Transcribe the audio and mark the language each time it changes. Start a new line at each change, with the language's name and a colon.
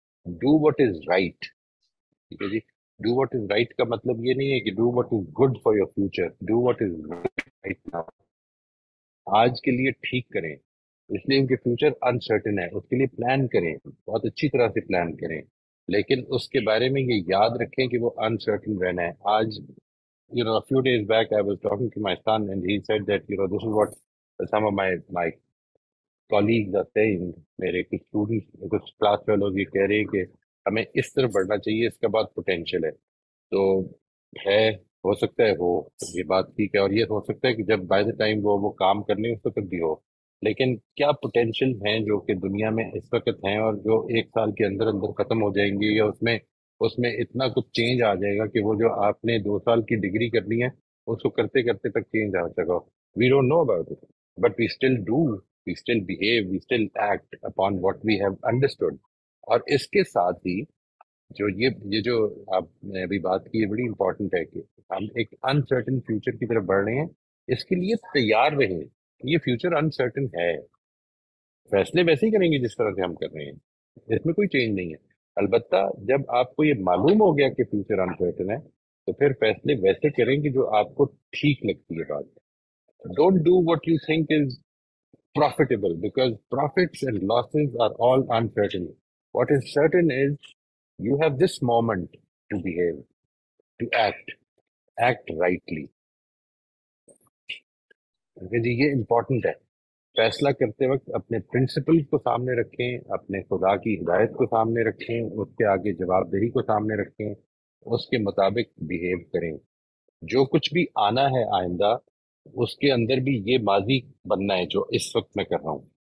English: Do what is right.
Urdu: ٹھیک ہے جی.
English: do what is right
Urdu: کا مطلب یہ نہیں ہے کہ
English: Do what is good for your future. Do what is right now.
Urdu: آج کے لیے ٹھیک کریں، اس لیے کہ فیوچر انسرٹن ہے. اس کے لیے پلان کریں، بہت اچھی طرح سے پلان کریں، لیکن اس کے بارے میں یہ یاد رکھیں کہ وہ انسرٹن رہنا ہے. آج
English: a few days back I was talking to my son and he said that this is what some of my colleagues are saying.
Urdu: میرے کچھ اسٹوڈنٹس، کچھ کلاس فیلوز یہ کہہ رہے ہیں کہ ہمیں اس طرف بڑھنا چاہیے، اس کا بہت پوٹینشیل ہے. تو ہے، ہو سکتا ہے ہو یہ بات ٹھیک ہے، اور یہ ہو سکتا ہے کہ جب بائی دا ٹائم وہ کام کرنے اس وقت بھی ہو. لیکن کیا پوٹینشیل ہیں جو کہ دنیا میں اس وقت ہیں اور جو ایک سال کے اندر اندر ختم ہو جائیں گے، یا اس میں اتنا کچھ چینج آ جائے گا کہ وہ جو آپ نے 2 سال کی ڈگری کرنی ہے اس کو کرتے کرتے تک چینج آ سکا.
English: We don't know about it, but we still do, we still behave, we still act upon what we have understood.
Urdu: اور اس کے ساتھ ہی جو یہ جو آپ نے ابھی بات کی ہے بڑی امپورٹنٹ ہے کہ ہم ایک انسرٹن فیوچر کی طرف بڑھ رہے ہیں. اس کے لیے تیار رہیں. یہ فیوچر انسرٹن ہے، فیصلے ویسے ہی کریں گے جس طرح سے ہم کر رہے ہیں، اس میں کوئی چینج نہیں ہے. البتہ جب آپ کو یہ معلوم ہو گیا کہ فیوچر انسرٹن ہے تو پھر فیصلے ویسے کریں گے جو آپ کو ٹھیک لگتی ہے بات. Don't do what you think is
English: profitable, because profits and losses are all uncertain. What is certain is you have this moment to behave, to act rightly.
Urdu: جی یہ امپورٹنٹ ہے. فیصلہ کرتے وقت اپنے پرنسپل کو سامنے رکھیں، اپنے خدا کی ہدایت کو سامنے رکھیں، اس کے آگے جواب دہی کو سامنے رکھیں، اس کے مطابق بہیو کریں. جو کچھ بھی آنا ہے آئندہ، اس کے اندر بھی یہ ماضی بننا ہے جو اس وقت میں کر رہا ہوں.